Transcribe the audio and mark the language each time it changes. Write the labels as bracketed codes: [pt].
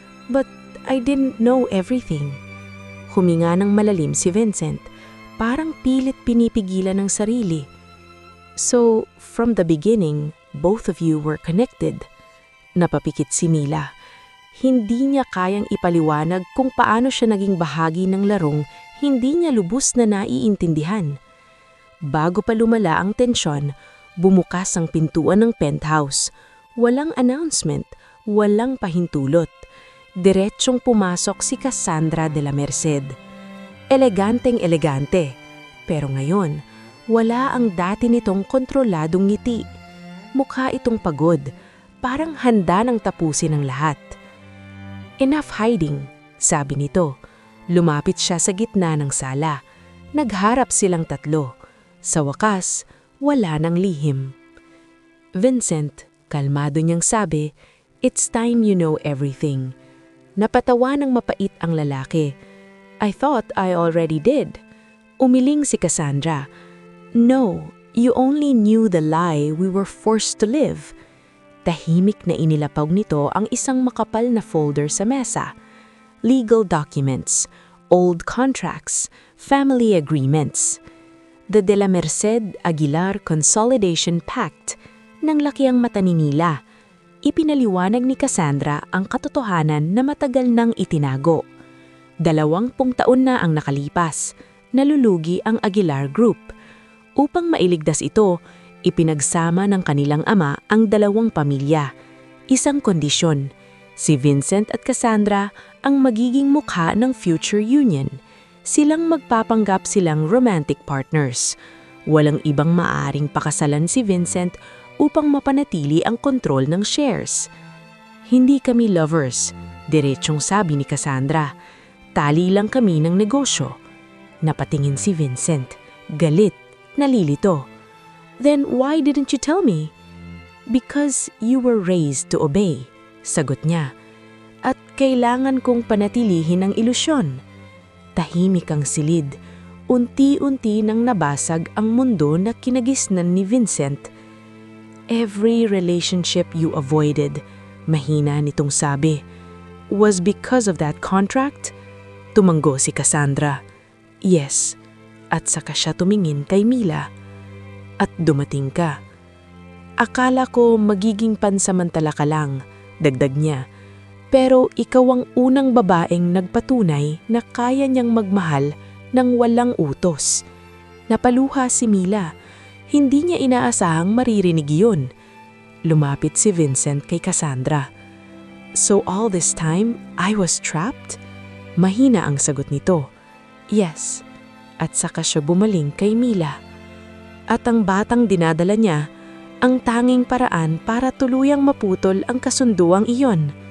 [en] "But I didn't know everything." [tl] Huminga ng malalim si Vincent, parang pilit pinipigilan ng sarili. [en] "So, from the beginning, both of you were connected." [tl] Napapikit si Mila. Hindi niya kayang ipaliwanag kung paano siya naging bahagi ng larong hindi niya lubos na naiintindihan. Bago pa lumala ang tensyon, bumukas ang pintuan ng penthouse. Walang announcement, walang pahintulot. Diretsyong pumasok si Cassandra de la Merced. Eleganteng-elegante. Pero ngayon, wala ang dati nitong kontroladong ngiti. Mukha itong pagod, parang handa nang tapusin ang lahat. [en] "Enough hiding," [tl] sabi nito. Lumapit siya sa gitna ng sala. Nagharap silang tatlo. Sa wakas, wala nang lihim. [en] "Vincent," [tl] kalmado niyang sabi, [en] "it's time you know everything." [tl] Napatawa ng mapait ang lalaki. [en] "I thought I already did." [tl] Umiling si Cassandra. [en] "No, you only knew the lie we were forced to live." [tl] Tahimik na inilapag nito ang isang makapal na folder sa mesa. [en] Legal documents, old contracts, family agreements. The De la Merced Aguilar Consolidation Pact. [tl] Nang laki ang mata ni Mila. Ipinaliwanag ni Cassandra ang katotohanan na matagal nang itinago. 20 taon na ang nakalipas. Nalulugi ang Aguilar Group. Upang mailigtas ito, ipinagsama ng kanilang ama ang 2 pamilya. Isang kondisyon, si Vincent at Cassandra ang magiging mukha ng future union. Silang magpapanggap silang romantic partners. Walang ibang maaring pakasalan si Vincent upang mapanatili ang kontrol ng shares. "Hindi kami lovers," diretsyong sabi ni Cassandra. "Tali lang kami ng negosyo." Napatingin si Vincent, galit, nalilito. [en] Then why didn't you tell me? Because you were raised to obey, [tl] sagot niya. At kailangan kong panatilihin ang ilusyon. Tahimik ang silid. Unti-unti nang nabasag ang mundo na kinagisnan ni Vincent. [en] Every relationship you avoided, [tl] mahina nitong sabi, [en] was because of that contract? [tl] Tumanggo si Cassandra. Yes. At saka siya tumingin kay Mila. At dumating ka. Akala ko magiging pansamantala ka lang, dagdag niya. Pero ikaw ang unang babaeng nagpatunay na kaya niyang magmahal nang walang utos. Napaluha si Mila. Hindi niya inaasahang maririnig yun. Lumapit si Vincent kay Cassandra. [en] So all this time, I was trapped? [tl] Mahina ang sagot nito. Yes. At saka siya bumaling kay Mila. At ang batang dinadala niya, ang tanging paraan para tuluyang maputol ang kasunduang iyon.